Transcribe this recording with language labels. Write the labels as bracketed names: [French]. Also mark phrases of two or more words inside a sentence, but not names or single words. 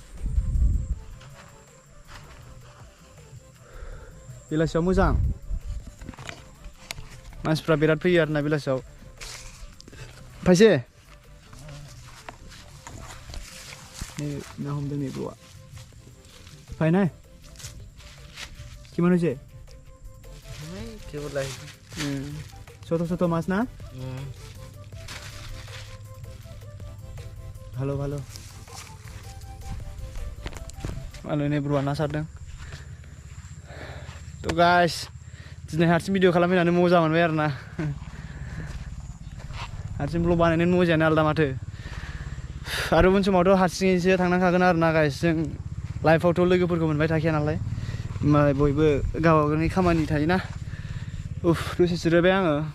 [Bodo] बेलासियाव मोजां मानसिफ्रा बिराद फैयो आरोना बेलासियाव फायसे ना हमदों नै ब्र'आ फायनाय [Assamese] কিমান হৈছে ছোট ছোট মাছ না ভালো ভালো ভালো [Bodo] नै ब्र'आ ना सारदों थ' गाइस दिनै हारसिं भिडिअ खालामफैनानै मोजां मोनबाय आरोना हारसिं ब्लग बानायनायनि मजायानो आलदा माथो आरो उन समावथ' हारसिङैसो थांनांखागोन आरोना गाइस जों लाइफआवथ' लोगोफोरखौ मोनबाय थाखाया नालाय बयबो गावबा गावनि खामानि थायोना दसे जिरायबाय आङो